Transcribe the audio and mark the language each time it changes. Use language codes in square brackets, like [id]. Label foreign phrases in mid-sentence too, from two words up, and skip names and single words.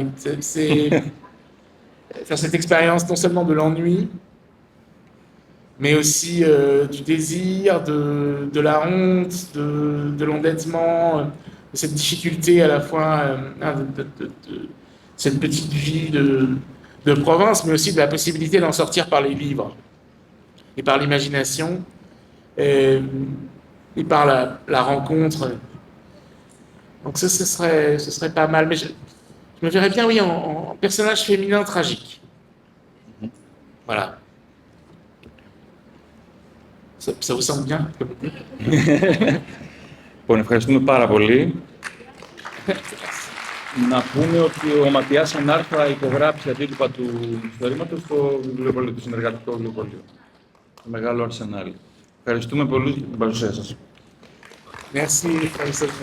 [fr] C'est faire cette expérience non seulement de l'ennui, mais aussi du désir, de la honte, de l'endettement, de cette difficulté à la fois de cette petite vie de province, mais aussi de la possibilité d'en sortir par les livres et par l'imagination et par la rencontre. Donc ça, ce serait pas mal. Mais je me verrais bien, oui, en personnage féminin tragique. Voilà. Ça vous semble bien comme idée? [el] Λοιπόν, ευχαριστούμε πάρα πολύ. Να πούμε ότι ο Ματιάς Ανάρ θα υπογράψει αντίτυπα του μυθιστορήματος στο βιβλιοπωλείο, το συνεργατικό βιβλιοπωλείο. Το μεγάλο Αρσενάλ. Ευχαριστούμε πολύ για την παρουσία σας.